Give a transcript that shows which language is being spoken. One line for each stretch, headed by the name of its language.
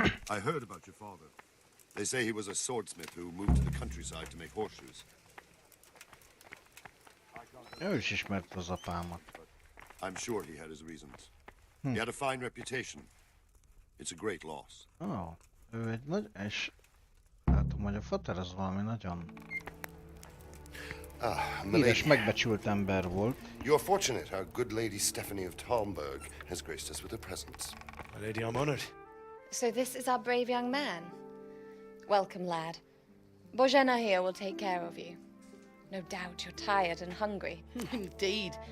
English: I heard about your father. They say he was a swordsmith who moved to the countryside to make horseshoes.
Hungarian: Ő is ismerte az apámat.
English: I'm sure he had his reasons. He had a fine reputation. It's a great loss.
Hungarian: Oh, ő egy nagy... és... látom, hogy a fater az valami nagyon... híres, megbecsült ember volt.
English: You're fortunate our good lady Stephanie of Talmberg has graced us with her presence. My lady, I'm honored. So this is our brave young man. Welcome, lad. Bojana here will take care of you. No doubt you're tired and hungry. Indeed.